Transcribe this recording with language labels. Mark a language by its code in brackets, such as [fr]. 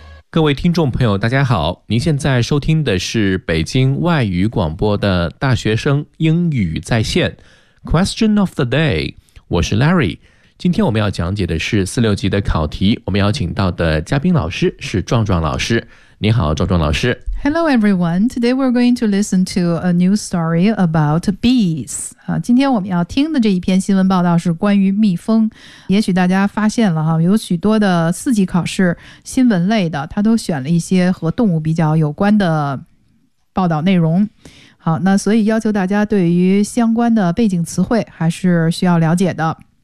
[zh] 各位听众朋友大家好，您现在收听的是北京外语广播的大学生英语在线 [en] Question of the day， [zh] 我是 Larry。今天我们要讲解的是46级的考题，我们邀请到的嘉宾老师是壮壮老师。你好，壮壮老师。 [en] Hello everyone, today we're going to listen to a new story about bees. [zh] 今天我们要听的这一篇新闻报道是关于蜜蜂。也许大家发现了，有许多的四级考试新闻类的，它都选了一些和动物比较有关的报道内容。好，那所以要求大家对于相关的背景词汇还是需要了解的。